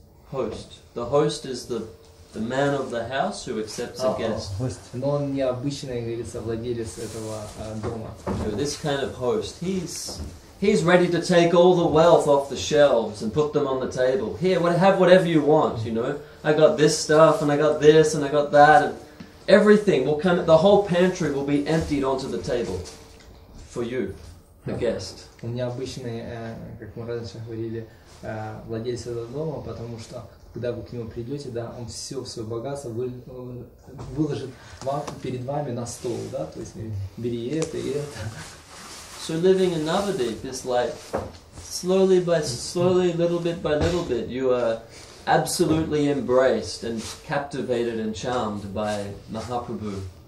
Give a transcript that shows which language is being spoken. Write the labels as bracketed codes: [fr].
[en] Host. The host is the man of the house who accepts a guest. [ru] Но он не обычный, говорится, владелец этого дома. [en] So this kind of host, he's ready to take all the wealth off the shelves and put them on the table. Here, have whatever you want, you know. I got this stuff and I got this and I got that and everything will come. The whole pantry will be emptied onto the table for you, the guest. [ru] Он необычный, как мы раньше говорили, владелец этого дома, потому что когда вы к нему придете, да, он все свое богатство выложит перед вами на стол, да, то есть бери это и это. [en] So living in Navadip is like slowly, little bit by little bit, you are absolutely embraced and captivated and charmed by Mahaprabhu.